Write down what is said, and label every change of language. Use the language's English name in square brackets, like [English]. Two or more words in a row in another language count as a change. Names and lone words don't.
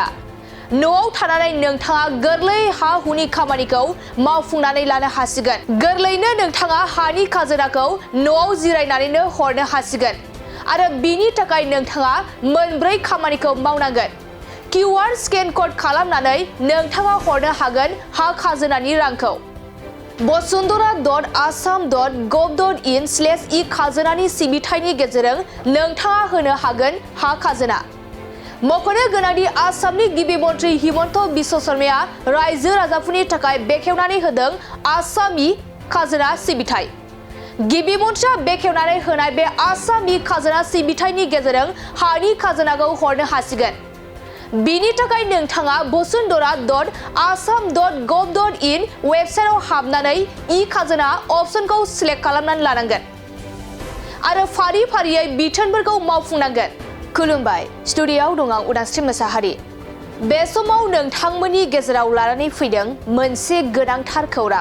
[Bodo] न'आव थानानै नोंथाङा गोरलै हा-हुनि खामानिखौ मावफुंनानै लानो हासिगोन। गोरलैयैनो नोंथाङा हानि खाजोनाखौ न'आव जिरायनानैनो हरनो हासिगोन। आरो बिनि थाखाय नोंथाङा मोनब्रै खामानिखौ मावनांगोन। QR स्केन क'ड खालामनानै नोंथाङा हरनो हागोन हा खाजोनानि रांखौ। basundhara.assam.gov.in/e-खाजोनानि सिबिथायनि गेजेरजों नोंथाङा होनो हागोन हा खाजोना। मख'नो गोनांदि आसामनि गिबि मन्थ्रि हिमन्त बिश्व शर्माया रायजो राजाफोरनि थाखाय बेखेवनानै होदों आसाम ई-खाजोना सिबिथाय। गिबि मन्थ्रिया बेखेवनानै होनाय बे आसाम ई-खाजोना सिबिथायनि गेजेरजों हानि खाजोनाखौ हरनो हासिगोन। बिनि थाखाय नोंथाङा basundhara.assam.gov.in वेबसाइटआव हाबनानै ई-खाजोना अपसनखौ सिलेक्ट खालामनानै लानांगोन आरो फारि फारियै बिथोनफोरखौ मावफुंनांगोन। खुलुमबाय स्टुडिय'आव दं आं उदांस्रि मोसाहारि। बे समाव नोंथांमोननि गेजेराव लानानै फैदों मोनसे गोनांथार खौरां।